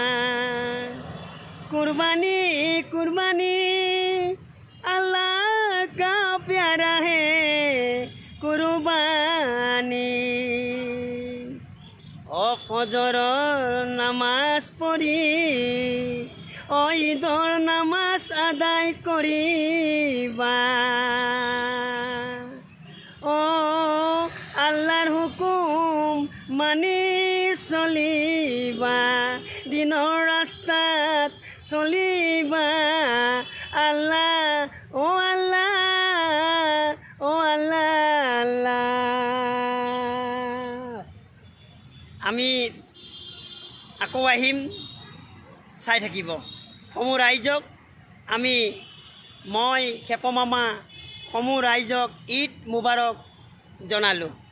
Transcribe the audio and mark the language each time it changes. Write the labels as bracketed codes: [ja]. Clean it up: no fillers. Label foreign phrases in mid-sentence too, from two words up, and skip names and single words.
[ur] قربانی قربانی اللہ کا پیارا ہے قربانی [as] ও ফজরর নামাজ পড়ি ও ঈদর নামাজ আদায় করিবা ও আল্লাহর হুকুম মানি চলিবা দিনৰ রাস্তাত চলিবা আল্লাহ ও আল্লাহ ও আল্লাহ আল্লাহ। আমি আকৌ আহিম, চাই থাকিব। সমূহ ৰাইজক মই খেপ মামা সমূহ ৰাইজক ঈদ মুবাৰক জনালোঁ।